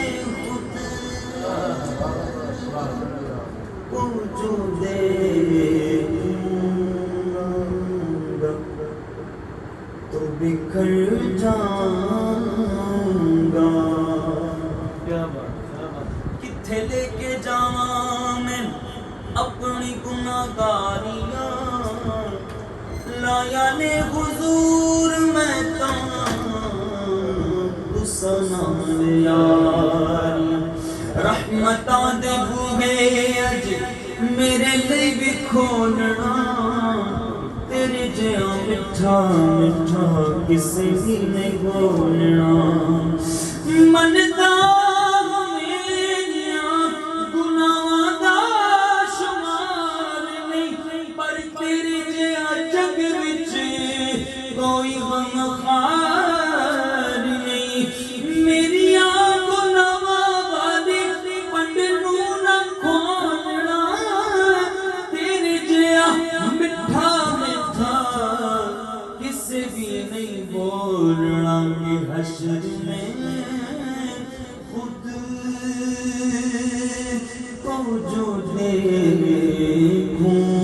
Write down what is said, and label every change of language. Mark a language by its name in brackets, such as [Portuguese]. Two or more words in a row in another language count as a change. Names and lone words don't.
[Urdu] خود کو جو دیکھوں گا تو بکھر جاؤں گا [Punjabi] لے کے جاواں میں اپنی گناہگاریاں لایا نے حضور میں تو سنان یاریاں رحمتاں دے بوہے اج میرے لئی بھی کھولنا تیرے جیاں مٹھا مٹھا کسے بھی نہیں بولنا منتا میریاں گناہاں دا شمار نہیں پر تیرے جیاں جگ وچ کوئی غمخوار نہیں میریاں گناہاں والے پنڈ نوں نہ کھولنا تیرے جیاں مٹھا کسے بھی نہیں بولنا [Urdu] کہ حشر میں خود کو جو دیکھوں